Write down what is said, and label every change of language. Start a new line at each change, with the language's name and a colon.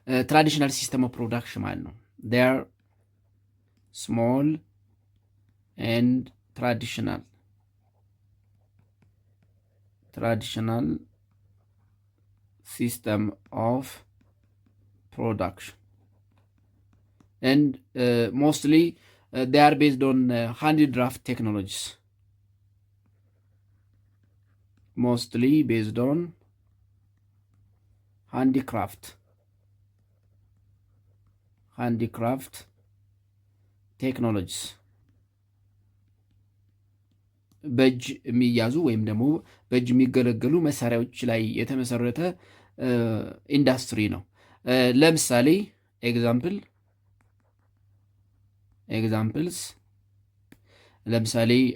English: ትራዲሽናል ሲስተም ኦፍ ፕሮዳክሽን
Amharic: ማለት ነው።
English: ዴር ስሞል ኤንድ ትራዲሽናል system of production and mostly they are based on handicraft technologies. Mostly based on handicraft technologies.
Amharic: በእጅ የሚያዙ ወይም ደግሞ በእጅ የሚገለገሉ መሳሪያዎች ላይ የተመሰረተ ኢንዱስትሪ ነው። ለምሳሌ
English: ኤግዛምፕልስ
Amharic: ለምሳሌ